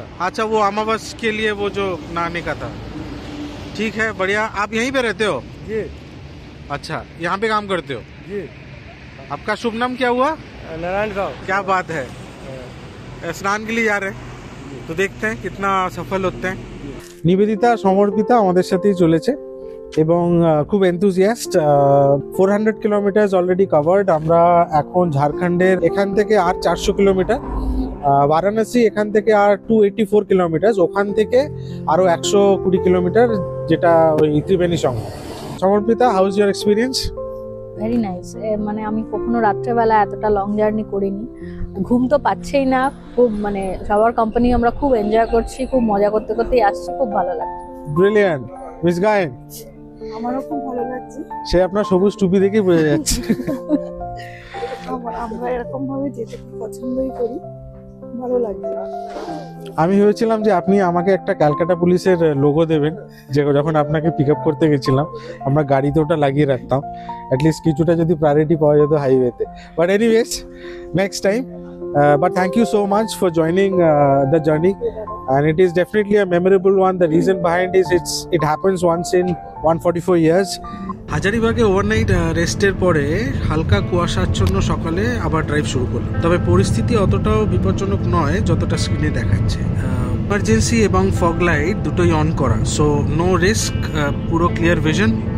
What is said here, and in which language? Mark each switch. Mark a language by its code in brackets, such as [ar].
[hi] अच्छा, वो अमावस के लिए वो जो नहाने का था। ठीक है, बढ़िया। आप यहीं पे रहते हो? जी। अच्छा, यहाँ पे काम करते हो? जी। आपका शुभ नाम क्या हुआ? नारायण साहब। क्या बात है। स्नान के लिए जा रहे हैं, तो देखते हैं कितना सफल होते हैं। [bn] নিবেদিতা সমর্পিতা আমাদের সাথেই চলেছে এবং খুব এনথুজিয়াস্ট। 400 kilometre already covered. আমরা এখন ঝাড়খণ্ডের এখান থেকে আর 400 কিলোমিটার, বারাণসী এখান থেকে আর 284 কিলোমিটার, ওখান থেকে আরো 120 কিলোমিটার, যেটা ওই ত্রিবেণী সঙ্গম। [en] Samarpita, how is your experience? Very nice. [bn] মানে আমি কখনো রাত্রেবেলা এতটা লং জার্নি করিনি। ঘুম তো পাচ্ছেই না। খুব মানে সবার কোম্পানি আমরা খুব এনজয় করছি, খুব মজা করতে করতেই আসছি, খুব ভালো লাগছে। ব্রিলিয়ান্ট। মিস গায়েন, আমারও খুব ভালো লাগছে। সে আপনার সবুজ টুপি দেখেই বোঝা যাচ্ছে। আমরা এরকম ভাবে যেতে খুব পছন্দই করি, ভালো লাগছে। আমি ভেবেছিলাম যে আপনি আমাকে একটা ক্যালকাটা পুলিশের লোগো দেবেন, যে যখন আপনাকে পিক আপ করতে গেছিলাম আমরা গাড়িতে ওটা লাগিয়ে রাখতাম, অ্যাটলিস্ট কিছুটা যদি প্রায়োরিটি পাওয়া যেত হাইওয়েতে। [en] But anyways, next time. But thank you so much for joining the journey, and it is definitely a memorable one. The reason behind is it happens once in 144 years. [bn] হাজারিবাগে overnight রেস্টের পরে হালকা কুয়াশাচ্ছন্ন সকালে আবার drive শুরু করলাম। তবে পরিস্থিতি অতটাও বিপজ্জনক নয় যতটা স্ক্রিনে দেখাচ্ছে। ইমার্জেন্সি এবং ফগ লাইট দুটোই অন করা, [en] so no risk, [bn] পুরো ক্লিয়ার ভিশন।